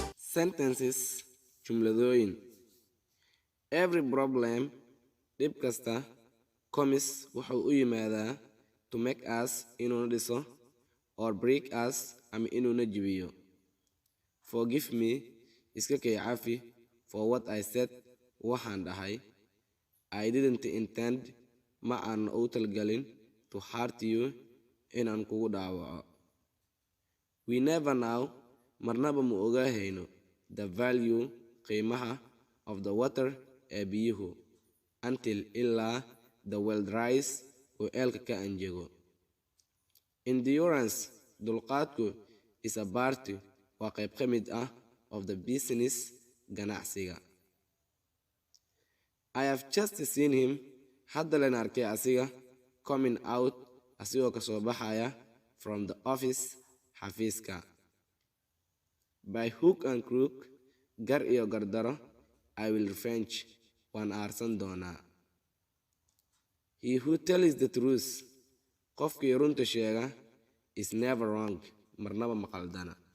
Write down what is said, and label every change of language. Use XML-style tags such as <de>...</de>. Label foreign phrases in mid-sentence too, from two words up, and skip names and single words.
<en>Sentences jumladoyin. Every problem</en> <so>dhib kasta</so> <en>comes</en> <so>wuxuu u yimaadaa</so> <en>to make us</en> <so>inuu dhiso</so> <en>or break us</en> <so>ama inuu na jibiyo.</so> <en>Forgive me</en> <so>iska kay cafi</so> <en>for what I said</en> <so>waxaan dhahay.</so> <en>I didn't intend</en> <so>ma aan u talgalin</so> <en>to hurt you</en> <so>inaan kugu dhaawaco.</so> <en>We never know</en> <so>marnaba ma ogaahayno</so> <en>the value qiimaha of the water</en> <so>ee biyuhu</so> <en>until ilaa the well dries</en> <so>oo eelka ka anjego.</so> <en>Endurance dulqaadku is a part</en> <so>waa qayb ka mid ah</so> <en>of the business ganacsiga. I have just seen him</en> <so>hadda leen arkay asiga</so> <en>coming out</en> <so>asigoo ka soo baxaya</so> <en>from the office xafiiska. By hook and crook</en> <so>gar iyo gardaro</so> <en>I will revenge</en> <so>waan aarsan doonaa.</so> <en>He who tells the truth</en> <so>qofkii runta sheega</so> <en>is never wrong</en> <so>marnaba ma qaldana.</so>